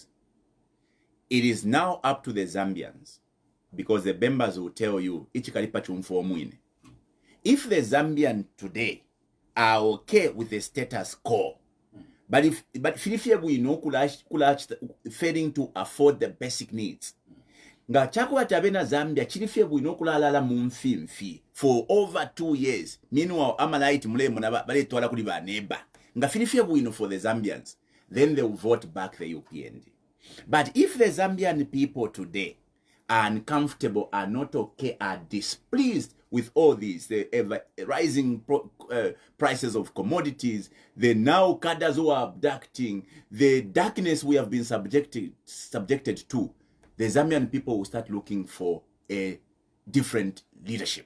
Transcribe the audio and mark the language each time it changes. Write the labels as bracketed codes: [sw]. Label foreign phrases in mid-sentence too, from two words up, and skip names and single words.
[en] It is now up to the Zambians, because the members will tell you, if the Zambian today are okay with the status quo, but we know failing to afford the basic needs, [bem] nga chakuba tabena Zambia chilifye bwino kulalala mumfimfi [en] for over 2 years. [bem] Meanwhile amalaiti mulemo na bale twala kuli baneba nga filifye bwino [en] for the Zambians, then they will vote back the UPND. But if the Zambian people today are uncomfortable, are not okay, are displeased with all these, the ever rising prices of commodities, the now cadres who are abducting, the darkness we have been subjected to, the Zambian people will start looking for a different leadership.